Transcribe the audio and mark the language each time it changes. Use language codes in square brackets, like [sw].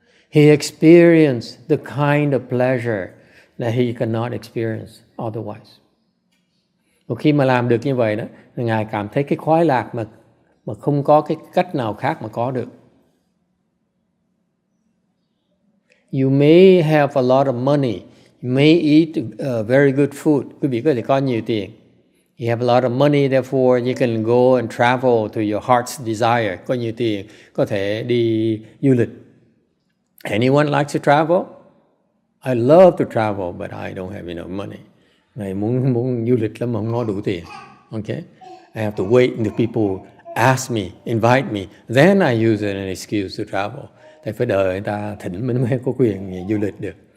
[en] He experienced the kind of pleasure that he cannot experience otherwise. [vi] Một khi mà làm được như vậy đó, Ngài cảm thấy cái khoái lạc mà không có cái cách nào khác mà có được. [en] You may have a lot of money, you may eat very good food. [vi] Quý vị có thể có nhiều tiền. [en] You have a lot of money, therefore you can go and travel to your heart's desire. [vi] Có nhiều tiền, có thể đi du lịch. [en] Anyone likes to travel? I love to travel, but I don't have enough money. [vi] Ngài muốn du lịch lắm mà không có đủ tiền. [en] Okay? I have to wait until people ask me, invite me, then I use it as an excuse to travel. [vi] Thì phải đợi người ta thỉnh mình mới có quyền du lịch được.